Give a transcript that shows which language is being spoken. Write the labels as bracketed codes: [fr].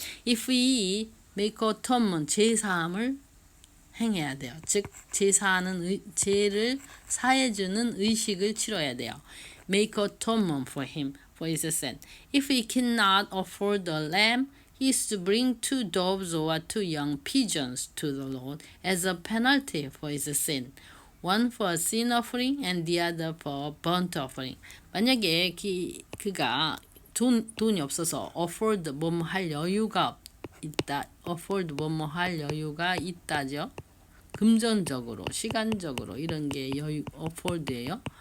[en] if we make atonement [ko] 제사함을 행해야 돼요. 즉 죄를 사해주는 의식을 치러야 돼요. [en] make atonement for him for his sin. If he cannot afford a lamb, he is to bring 2 doves or 2 young pigeons to the Lord as a penalty for his sin. One for a sin offering and the other for a burnt offering. [ko] 만약에 그가 돈이 없어서 afford 뭐뭐 할 여유가 있다. afford 뭐뭐 할 여유가 있다죠. 금전적으로, 시간적으로 이런 게 여유 afford예요.